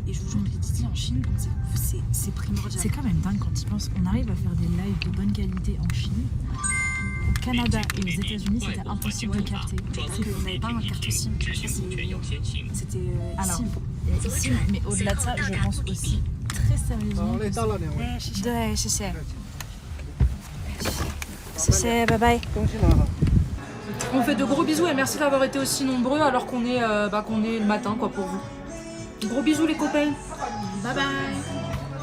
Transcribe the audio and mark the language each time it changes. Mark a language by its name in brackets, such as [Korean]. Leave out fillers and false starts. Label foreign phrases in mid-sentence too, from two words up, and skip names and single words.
[French] Et je vous jure que les Didi en Chine, c'est primordial. C'est quand même dingue quand ils pensent qu'on arrive à faire des lives de bonne qualité en Chine. Au Canada et aux États-Unis, c'était impossible de capter. Parce que vous n'avez pas un carte SIM. C'était Alors, SIM. SIM, mais au-delà de ça, je pense aussi très sérieusement. [Chinese] 好嘞，到了两位，对，谢谢。谢谢，拜拜。恭喜了哈。 [French] On fait de gros bisous et merci d'avoir été aussi nombreux alors qu'on est, qu'on est le matin quoi pour vous. Gros bisous les copains. [English] Bye bye.